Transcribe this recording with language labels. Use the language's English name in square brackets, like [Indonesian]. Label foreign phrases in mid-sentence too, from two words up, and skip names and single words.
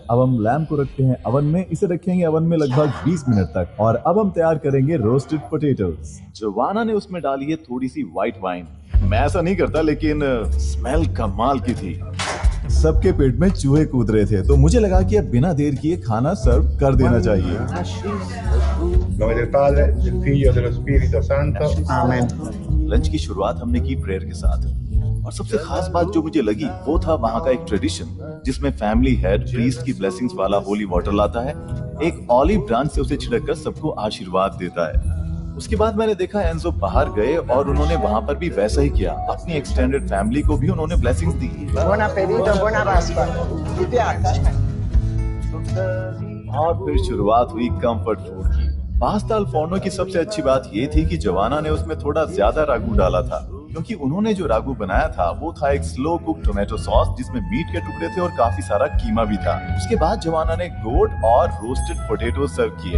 [Hindi] अब हम लैम्ब को रखते हैं अवन में। इसे रखेंगे अवन में लगभग 20 मिनट तक। और अब हम तैयार करेंगे [English] roasted potatoes. [Hindi] जोवाना ने उसमें डाली है थोड़ी सी [English] white wine. [Hindi] मैं ऐसा नहीं करता, लेकिन स्मेल कमाल की थी। सबके पेट में चूहे कूद रहे थे, तो मुझे लगा कि अब बिना देर किए खाना सर्व कर देना चाहिए। [Italian] nome del Padre, del Figlio e dello Spirito Santo. Amen. [Hindi] लंच की शुरुआत हमने की प्रेयर के साथ, और सबसे खास बात जो मुझे लगी वो था वहाँ का एक ट्रेडिशन जिसमें [English] family head priest [Hindi] की ब्लेसिंग्स वाला [English] holy water [Hindi] लाता है, एक [English] olive branch [Hindi] से उसे छिड़क कर सबको आशीर्वाद देता है। उसके बाद मैंने देखा एंजो बाहर गए और उन्होंने वहाँ पर भी वैसा ही किया। अपनी [English] extended family [Hindi] को भी उन्होंने ब्लेसिंग्स दी। [Italian] Buon appetito, buona Pasqua. Ti piace? [Hindi] और फिर शुरुआत हुई [English] comfort food [Hindi] की। [Italian] pasta al forno [Hindi] की सबसे अच्छी बात ये थी कि जोवाना ने उसमें थोड़ा ज्यादा रागू डाला था, क्योंकि उन्होंने जो रागू बनाया था वो था एक [English] slow cook tomato sauce [Hindi] जिसमें मीट के टुकड़े थे और काफी सारा कीमा भी था। उसके बाद जोवाना ने गोट और [English] roasted potato [Hindi] सर्व किए।